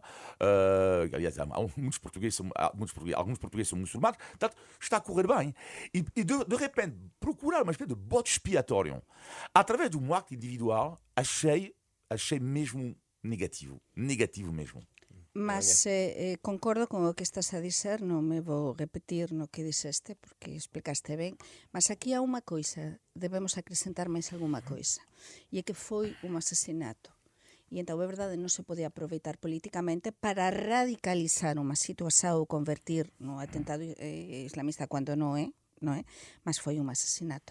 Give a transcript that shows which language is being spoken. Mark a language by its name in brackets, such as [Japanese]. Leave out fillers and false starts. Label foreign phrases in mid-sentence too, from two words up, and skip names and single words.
[Portuguese] Aliás, alguns portugueses são muçulmanos, portanto, está a correr bem. E de repente, procurar uma espécie de bode expiatório através de um acto individual, achei mesmo negativo mesmo. [Galician] Mas concordo con o que estás a dizer, non me vou repetir no que dixeste, porque explicaste ben, mas aquí há unha coisa, debemos acrescentar máis algunha coisa, e é que foi un asesinato. E entón, é verdade, non se pode aproveitar políticamente para radicalizar unha situación ou convertir no atentado islamista cando non é, mas foi un asesinato.